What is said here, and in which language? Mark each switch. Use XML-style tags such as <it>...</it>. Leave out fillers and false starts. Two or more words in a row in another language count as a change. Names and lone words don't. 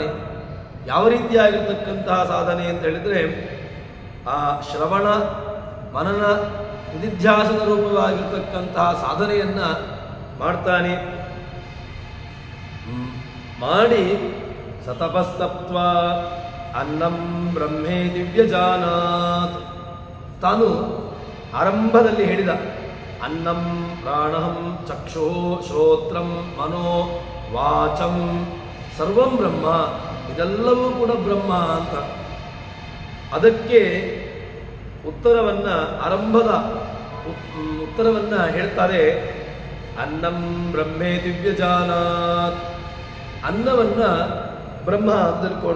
<kn>ಯಾವ ರೀತಿಯಾಗಿರ್ತಕ್ಕಂತಹ ಸಾಧನೆ ಅಂತ ಹೇಳಿದರೆ ಆ ಶ್ರವಣ ಮನನ ನಿಧಿಧ್ಯಾಸನ ರೂಪವಾಗಿರ್ತಕ್ಕಂತಹ ಸಾಧನೆಯನ್ನು ಮಾಡ್ತಾನೆ.</kn> <sa>ಮಾಡಿ ಸತಪಸ್ತಪ್ವ ಅನ್ನಂ ಬ್ರಹ್ಮೇ ದಿವ್ಯಜಾನಾತ್.</sa> <kn>ತಾನು ಆರಂಭದಲ್ಲಿ ಹೇಳಿದ</kn> <sa>ಅನ್ನಂ ಪ್ರಾಣಹಂ ಚಕ್ಷು ಶ್ರೋತ್ರಂ ಮನೋ ವಾಚಂ ಸರ್ವಂ ಬ್ರಹ್ಮ,</sa> <kn>ಇದೆಲ್ಲವೂ ಕೂಡ ಬ್ರಹ್ಮ ಅಂತ. ಅದಕ್ಕೆ ಉತ್ತರವನ್ನು ಆರಂಭದ ಉತ್ತರವನ್ನು ಹೇಳ್ತಾರೆ</kn> <sa>ಅನ್ನಂ ಬ್ರಹ್ಮೇ ದಿವ್ಯಜಾನಾತ್.</sa> <kn>ಅನ್ನವನ್ನು ಬ್ರಹ್ಮ ಅಂತ ತಿಳ್ಕೊಂಡ.</kn>